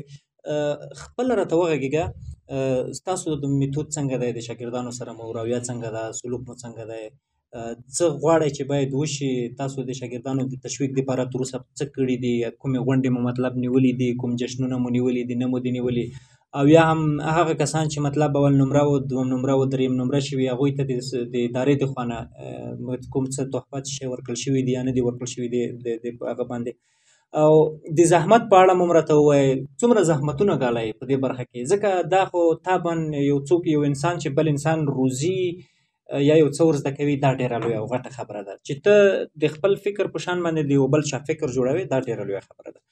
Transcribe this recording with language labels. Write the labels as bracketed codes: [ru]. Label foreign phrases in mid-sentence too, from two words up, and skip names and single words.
[ps] خپله راته وغږېږه ستاسو د میتود څنګه دی، د شاګردانو سره مو رویه څنګه ده، سلوک مو څنګه دی، څه غواړئ چې باید وشي، تاسو د شاګردانو د تشویق دپاره تر اوسه څه کړي دي، کومې غونډې مو مطلب نیولي دي، کوم جشنونه مو نیولي دي، نه مو دي نیولي، او یا هم هغه کسان چې مطلب اول نمره و، دوم نمره و، دریم نمره شوي، هغوی ته د ادارې د خوا نه کوم څه تحفه څه شی ورکړل شوي دي یا نه دي ورکړل شوي دي د هغه باندې. او د زحمت په اړه مو راته ووایئ څومره زحمتونه ګالئ په دې برخه کې، ځکه دا خو طبعا یو څوک یو انسان چې بل انسان روزي یا یو څه ور زده کوي دا ډېره لویه او غټه خبره ده، چې ته د خپل فکر په شان باندې د یو بل چا فکر جوړوې دا ډېره لویه خبره ده.